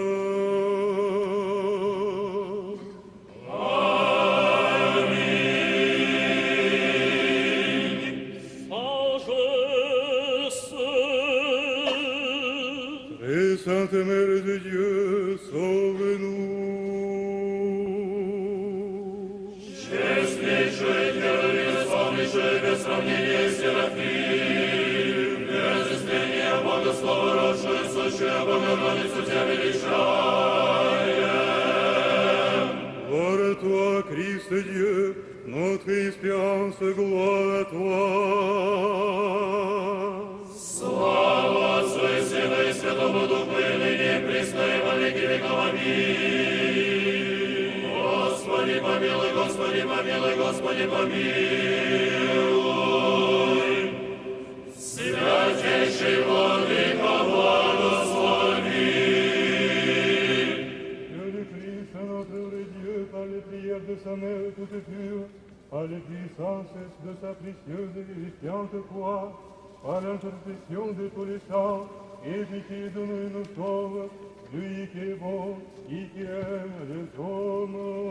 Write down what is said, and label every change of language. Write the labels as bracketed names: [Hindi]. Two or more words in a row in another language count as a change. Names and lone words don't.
[French] Très sainte Mère de Dieu, sauve-nous. [Church Slavic] Честнейшая Дева, безусловнейшая, без сравнения Серафим, без истления Бога Слова, родшую, сущую Богородицу Тебя величаем. [French] Gloire à toi, Christ Dieu, notre espérance, gloire à toi. [Church Slavic] Слава Отцу и Сыну и Святому Духу, и ныне, и присно, и во веки веков. Аминь. Господи помилуй, Господи помилуй, Господи помилуй. Святейший Владыка, благослови. [French] Que le Christ, notre vrai Dieu, par les prières de sa mère toute pure, par les puissances de sa précieuse et vivifiante croix, par l'intercession de tous les saints, et pitié de nous et nous sauve, lui qui est bon et qui aime les hommes.